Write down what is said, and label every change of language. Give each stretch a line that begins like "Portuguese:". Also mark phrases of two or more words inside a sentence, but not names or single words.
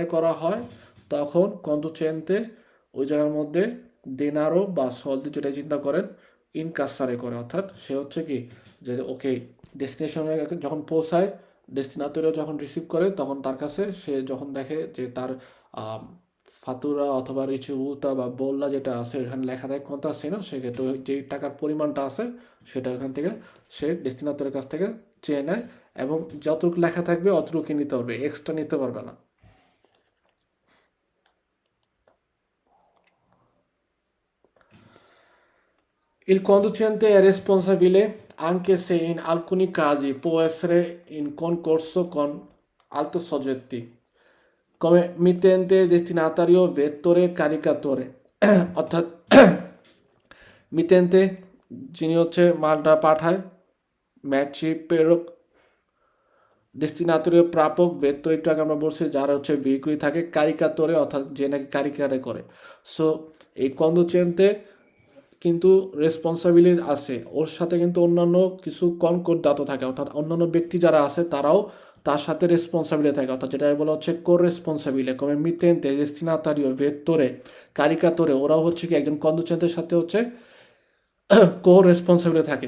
Bangla: করা হয় তখন কন্ডুচেন্টে ওই জায়গার মধ্যে দেনারো বা সলদি যেটা চিন্তা করেন ইনকাসারে করে, অর্থাৎ সে হচ্ছে কি যে ওকে ডেস্টিনেশনে যখন পৌঁছায়, ডেস্টিনেটরিও যখন রিসিভ করে তখন তার কাছে সে যখন দেখে যে তার ফাতুরা অথবা রিচিবুতা বা বল্লা যেটা আছে এখানে লেখা থাকে কন্ট্রাসেইনো, সেক্ষেত্রে যে টাকার পরিমাণটা আছে সেটা এখান থেকে সে ডেস্টিনেটরের কাছ থেকে চেয়ে নেয় এবং যতটুকু লেখা থাকবে অতটুকু নিতে পারবে, এক্সট্রা নিতে পারবে না।
Italian: Il conducente è responsabile anche se in alcuni casi può essere in concorso con altri soggetti, come mittente, destinatario, vettore, caricatore।
Bangla: অর্থাৎ মিতেন্তে যিনি হচ্ছে মালটা পাঠায়, ম্যাচি প্রেরক, ডেস্টিনেটরিও প্রাপক, ভেত্তর একটু আগে আমরা বলছি যারা হচ্ছে ভেহিকুলি থাকে, কারিকাতরে অর্থাৎ যে নাকি কারিকারে করে। সো এই কন্ডুচেন্তে কিন্তু রেসপন্সিবিলিটি আছে, ওর সাথে কিন্তু অন্যান্য কিছু কনকর্দাত থাকে, অর্থাৎ অন্যান্য ব্যক্তি যারা আছে তারাও তার সাথে রেসপন্সিবিলিটি থাকে, অর্থাৎ যেটা বলা হচ্ছে কোরেসপন্সিবিলিটি,
Italian: come mittente, destinatario, vettore, caricatore,
Bangla: ওরাও হচ্ছে কি একজন কন্ডুচেন্টের সাথে হচ্ছে কো রেসপন্সিবিলিটি থাকে।